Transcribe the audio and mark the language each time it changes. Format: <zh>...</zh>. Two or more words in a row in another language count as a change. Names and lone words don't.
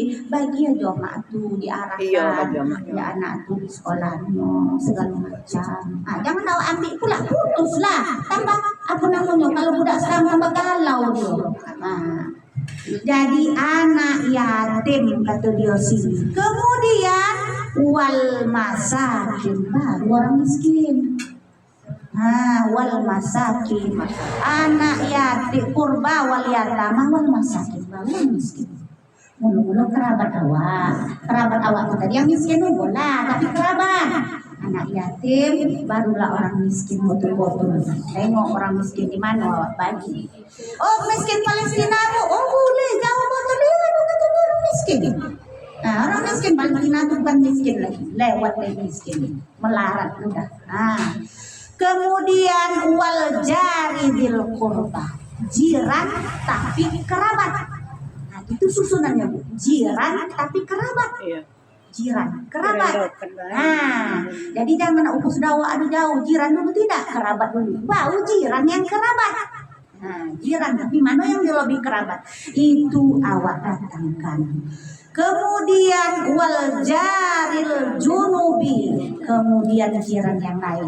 <ms>Bagi aja mak tu diarahkan. Ya anak tu di sekolahnya segala macam. Jangan awak ambil pula putuslah. Tambah apa namanya kalau budak sekarang tambah galau dia. Jadi anak yatim kata dia sini. Kemudian</ms> <ar>والمساكين,</ar> <ms>baru orang miskin.</ms> <ar>والمساكين,</ar> <ms>anak yatim</ms> <ar>قربى واليتامى والمساكين,</ar> <ms>baru miskin. Mulu-mulu kerabat awak tadi yang miskin bola, tapi kerabat. Anak yatim barulah orang miskin betul-betul. Tengok orang miskin di mana awak bagi. Miskin Palestina boleh jauh betul kata orang miskin. Orang miskin Palestina itu bukan miskin lagi, lewat dari miskin, melarat udah. Kemudian</ms> <ar>والجار بالقربى,</ar> <ms>jiran tapi kerabat. Itu susunannya bu, jiran tapi kerabat. Iya. Jiran, kerabat. Jadi jangan ukus dawa adu jauh, jiran dulu tidak, kerabat dulu. Baru jiran yang kerabat. Jiran tapi mana yang lebih kerabat? Itu awak datangkan. Kemudian</ms> <ar>والجار الجنب,</ar> <ms>kemudian jiran yang lain.</ms>